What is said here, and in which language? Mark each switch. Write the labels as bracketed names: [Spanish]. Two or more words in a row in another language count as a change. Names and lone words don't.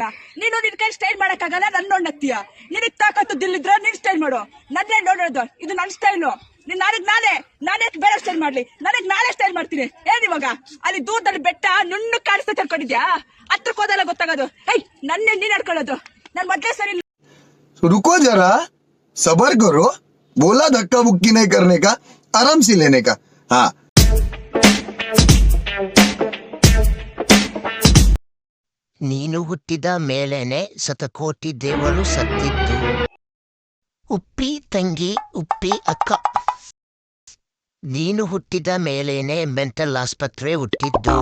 [Kannada] ನೀನು ನಿನ್ ಕೈ ಸ್ಟೈಲ್ ಮಾಡಕ್ಕಾಗಲ್ಲ, ನನ್ ನೋಡ್ ನಗ್ತೀಯ. ನಿನಗ್ ತಾಕತ್ತು ದಿಲ್ಲಿದ್ರ ನೀನ್ ಸ್ಟೈಲ್ ಮಾಡು, ನನ್ನೇ ನೋಡೋದು, ಇದು ನನ್ ಸ್ಟೈಲು. ನೀನ್ ನಾನೇ ಬೇರೆ ಸ್ಟೈಲ್ ಮಾಡ್ಲಿ, ನನಗ್ ನಾಳೆ ಸ್ಟೈಲ್ ಮಾಡ್ತೀನಿ. ಏನಿವಾಗ ಅಲ್ಲಿ ದೂರದಲ್ಲಿ ಬೆಟ್ಟ ನುಣ್ಣು ಕಾಣಿಸ್ತಾ ತಿಳ್ಕೊಂಡಿದ್ಯಾ? ಹತ್ರಕ್ಕೆ ಹೋದಲ್ಲ ಗೊತ್ತಾಗೋದು. ಏಯ್ ನನ್ನೇ ನೀನ್ ನಡ್ಕೊಳ್ಳೋದು, ನನ್ ಮೊದ್ಲೇ ಸರಿ. [Hindi] रुको जरा, सबर करो. बोला धक्का बुक्की नहीं करने का, आराम से लेने का. हाँ, [Kannada] ನೀನು ಹುಟ್ಟಿದ ಮೇಲೇನೆ ಶತಕೋಟಿ ದೇವರು ಸತ್ತಿದ್ದು. ಉಪ್ಪಿ ತಂಗಿ, ಉಪ್ಪಿ ಅಕ್ಕ. ನೀನು ಹುಟ್ಟಿದ ಮೇಲೇನೆ ಮೆಂಟಲ್ ಆಸ್ಪತ್ರೆ ಹುಟ್ಟಿದ್ದು.